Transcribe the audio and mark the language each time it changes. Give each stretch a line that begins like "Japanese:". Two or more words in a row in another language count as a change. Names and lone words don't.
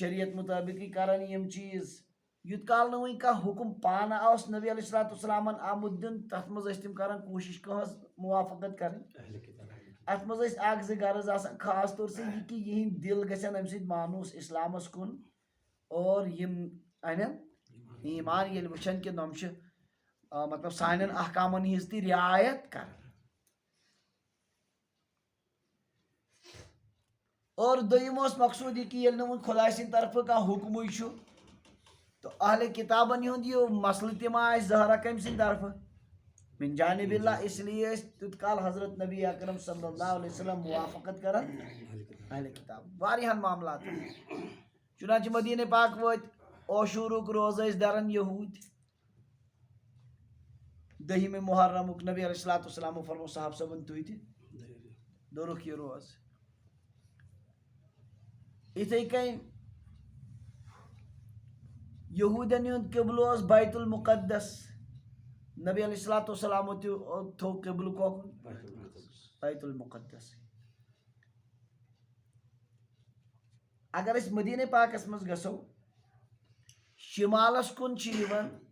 Kashmiri: شریعت مُطٲبقٕے کران یِم چیٖز یوٗت کال نہٕ وۄنۍ کانٛہہ حُکُم پانہٕ اوس نبی
Arabic: علیہ الصلوٰتُ
Kashmiri: وسلامن آمُت دِنہٕ تتھ منٛز ٲسۍ تِم کران کوٗشش کٕہٕنٛز موافقت کرٕنۍ اتھ منٛز ٲسۍ اکھ زٕ غرض آسان
Urdu: خاص طور سے
Kashmiri: یہِ کہِ یِہِنٛدۍ دِل گژھن امہِ سۭتۍ مانوٗس اسلامس کُن اور یِم انن ایمان ییٚلہِ وٕچھن کہِ نۄم چھِ مطلب سانٮ۪ن احکامن ہِنٛز تہِ رعایت کران اور دوٚیِم اوس مقصوٗد یہِ کہِ ییٚلہِ نہٕ وۄنۍ خۄداے سٕنٛدِ طرفہٕ کانٛہہ حُکمٕے چھُ تہٕ اہلِ کتابن ہُنٛد یہِ مسلہٕ تہِ ما آسہِ ظٲہرا کٔمۍ سٕنٛدِ طرفہٕ
Arabic: من جانب اللہ
Urdu: اس لیے
Kashmiri: ٲسۍ تیُت کال حضرت نبی اکرم
Arabic: صلی اللہ علیہ وسلم
Kashmiri: موافقت کران اہل کتاب واریاہن معاملاتن چُنانچہ مدینہ پاک وٲتۍ عاشوٗرُک روزٕ ٲسۍ دران یہوٗدۍ دٔہِمہِ محرمُک نبی
Arabic: علیہ الصلوٰتُ
Kashmiri: وسلامو فرمو صاحب صٲبن تُہۍ تہِ دوٚرُکھ یہِ روزٕ یِتھٕے کٔنۍ یہوٗدٮ۪ن ہُنٛد قبلہٕ اوس بیت المقدس نبی
Arabic: علیہ الصلوٰتُ
Kashmiri: وسلامو تہِ تھوٚو قبلہٕ کوکُن بیت المقدس اگر أسۍ مدینہ پاکس منٛز گژھو شمالس کُن چھِ یِوان